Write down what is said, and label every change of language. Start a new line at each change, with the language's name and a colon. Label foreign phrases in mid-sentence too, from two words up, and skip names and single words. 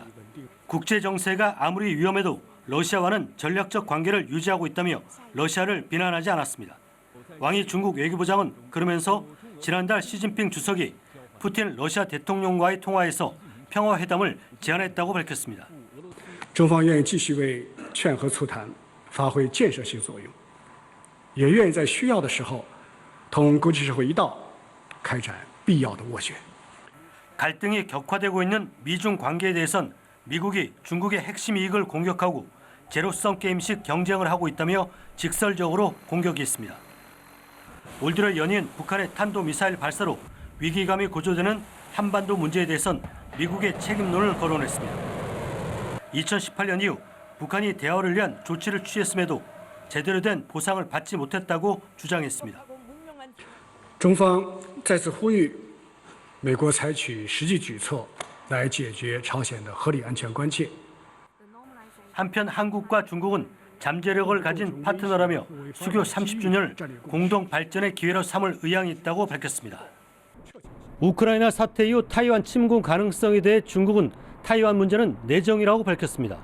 Korean: 국제 정세가 아무리 위험해도 러시아와는 전략적 관계를 유지하고 있다며 러시아를 비난하지 않았습니다. 왕이 중국 외교부장은 그러면서 지난달 시진핑 주석이 푸틴 러시아 대통령과의 통화에서 평화회담을 제안했다고 밝혔습니다.
Chinese: 中方愿意继续为劝和促谈发挥建设性作用，也愿意在需要的时候同国际社会一道开展必要的斡旋。
Korean: 갈등이 격화되고 있는 미중 관계에 대해선 미국이 중국의 핵심 이익을 공격하고 제로섬 게임식 경쟁을 하고 있다며 직설적으로 공격이 있습니다. 올 들어 연이은 북한의 탄도미사일 발사로 위기감이 고조되는 한반도 문제에 대해선 미국의 책임론을 거론했습니다. 2018년 이후 북한이 대화를 위한 조치를 취했음에도 제대로 된 보상을 받지 못했다고 주장했습니다.
Chinese: 中方再次呼吁美国采取实际举措来解决朝鲜的合理安全关切。
Korean: 한편 한국과 중국은 잠재력을 가진 파트너라며 수교 30주년을 공동 발전의 기회로 삼을 의향이 있다고 밝혔습니다. 우크라이나 사태 이후 타이완 침공 가능성에 대해 중국은 타이완 문제는 내정이라고 밝혔습니다.